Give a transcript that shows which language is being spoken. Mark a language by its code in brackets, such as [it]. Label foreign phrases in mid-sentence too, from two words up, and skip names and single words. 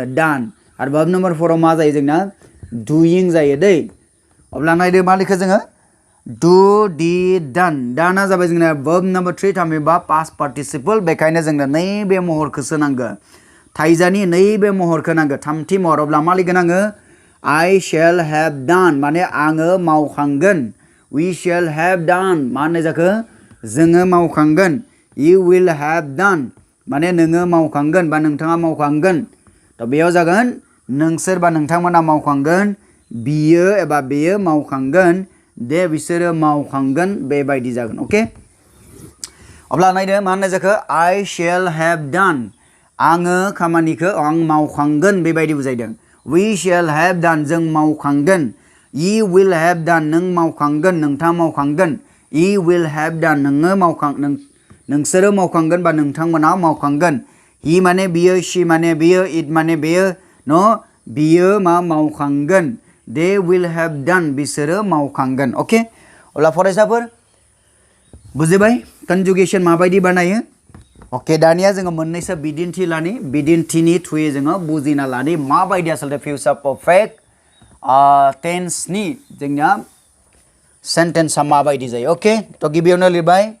[brx] डान आरो [en] verb number [brx] 4 आव मा जायो जोंना डुइं जायो दै अब्ला नायदो मा लिखो जोङो [en] do did done [brx] डाना जाबाय जोंना [en] verb number [brx] 3 थामहिनबा [en] past participle [brx] बेखायनो जोंनो नैबे महरखौसो नांगौ थाइजानि नैबे महरखौ नांगौ थामथि महर अब्ला मा लिखगोन आङो [en] I shall have done [brx] माने आङो मावखांगोन [en] we shall have done [brx] मा होननाय जाखो जोङो मावखांगोन [en] you will have done [brx] माने नोङो मावखांगोन बा नोंथाङा मावखांगोन थ' बेयाव जागोन नोंसोर बा नोंथांमोना मावखांगोन बियो एबा बेयो मावखांगोन दे बिसोरो मावखांगोन बेबायदि जागोन अके अब्ला नायदो मा होननाय जाखो [en] I shall have done [brx] आङो खामानिखौ आं मावखांगोन बेबायदि बुजायदों [en] we shall have done [brx] जों मावखांगोन [en] you will have done [brx] नों मावखांगोन नोंथाङा मावखांगोन [en] you will have done [brx] नोङो नोंसोरो मावखांगोन बा नोंथांमोना मावखांगोन he माने बियो she माने बियो it माने बेयो न बियो मा मावखांगोन [en] they will have done [brx] बिसोरो मावखांगोन अके अब्ला फरायसाफोर बुजिबाय कन्जुगेसन माबायदि बानायो अके दानिया जोङो मोननैसो बिदिन्थि लानि बिदिन्थिनि थ्रुयै जोङो बुजिना लानि माबायदि आसलते [en] future perfect [brx] टेन्सनि जोंनिया सेन्टेन्सआ माबायदि जायो अके थ' गिबियावनो लिरबाय